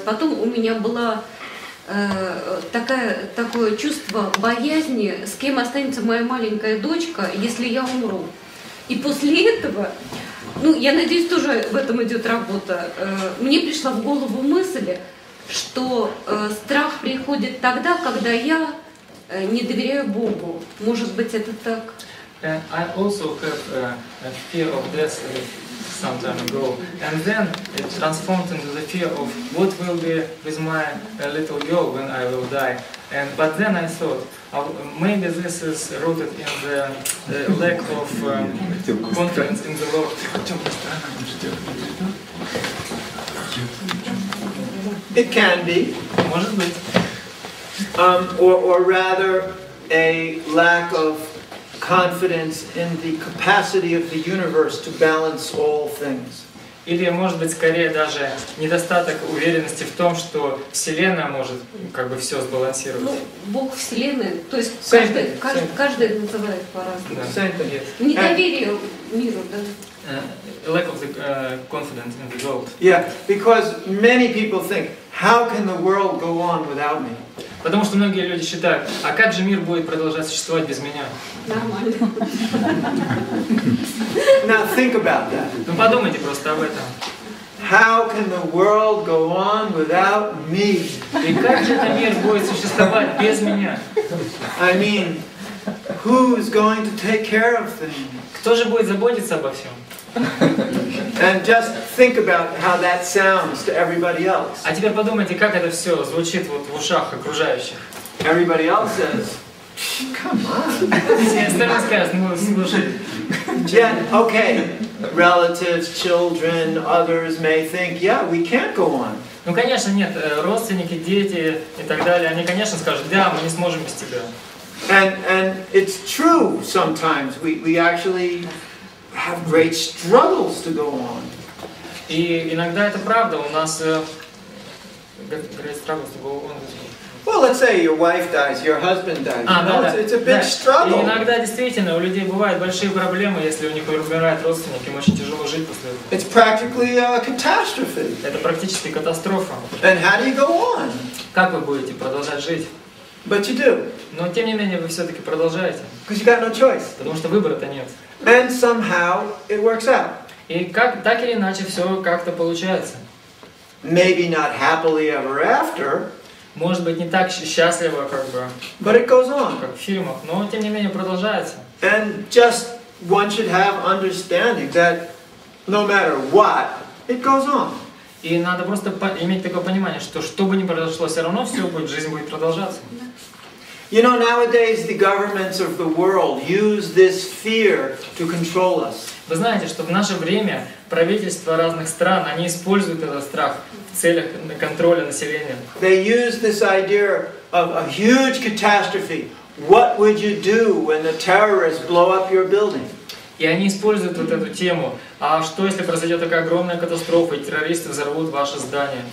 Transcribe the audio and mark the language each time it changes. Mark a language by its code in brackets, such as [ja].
[ru] Потом у меня было такое чувство боязни, с кем останется моя маленькая дочка, если я умру. И после этого, ну, я надеюсь, тоже в этом идет работа, мне пришла в голову мысль, что страх приходит тогда, когда я не доверяю Богу. Может быть, это так? [en] I also have a fear of death some time ago, and then it transformed into the fear of what will be with my little girl when I will die. But then I thought, maybe this is rooted in the lack of confidence in the Lord. It can be. [ru] Может быть. [en] Or rather, a lack of confidence in the capacity of the universe to balance all things. [ru] Или, может быть, скорее даже недостаток уверенности в том, что Вселенная может как бы все сбалансировать. Ну, Бог Вселенной, то есть каждый называет по-разному. Недоверие миру, да. [en] Lack of the confidence in the world. Yeah, because many people think, how can the world go on without me? [ru] Потому что многие люди считают, а как же мир будет продолжать существовать без меня? Нормально. [en] Now think about that. [ru] Ну подумайте просто об этом. [en] How can the world go on without me? [ru] И как же этот мир будет существовать без меня? [en] I mean, who's going to take care of things? [ru] Кто же будет заботиться обо всем? [en] And just think about how that sounds to everybody else. [ru] А теперь подумайте, как это все звучит вот в ушах окружающих. [en] Everybody else says, come on. [ru] Все остальные скажут, ну слушай. [en] Yeah, okay. Relatives, children, others may think, yeah, we can't go on. [ru] Ну конечно нет, родственники, дети и так далее, они конечно скажут, да, мы не сможем без тебя. [en] And it's true sometimes. We actually have great struggles to go on. [ru] И иногда это правда, у нас [en] great struggles to go on. Well, let's say your wife dies, your husband dies. It's a big struggle. [ru] И иногда действительно у людей бывают большие проблемы, если у них умирает родственник, им очень тяжело жить после этого. [en] It's practically a catastrophe. [ru] Это практически катастрофа. [en] And how do you go on? [ru] Как вы будете продолжать жить? [en] But you do. [ru] Но тем не менее вы все-таки продолжаете. [en] Because you got no choice. [ru] Потому что выбора-то нет. [en] And somehow it works out. [ru] И так или иначе все как-то получается. [en] Maybe not happily ever after. [ru] Может быть не так счастливо, как бы, [en] but it goes on. [ru] Как в фильмах, но тем не менее продолжается. [en] And just one should have understanding that no matter what, it goes on. [ru] И надо просто иметь такое понимание, что бы ни произошло, все равно все будет, жизнь будет продолжаться. [en] You know, nowadays the governments of the world use this fear to control us. [ru] Вы знаете, что в наше время правительства разных стран, они используют этот страх в целях контроля населения. [en] They use this idea of a huge catastrophe. What would you do when the terrorists blow up your building? [ru] И они используют вот эту тему. А что, если произойдет такая огромная катастрофа, и террористы взорвут ваше здание?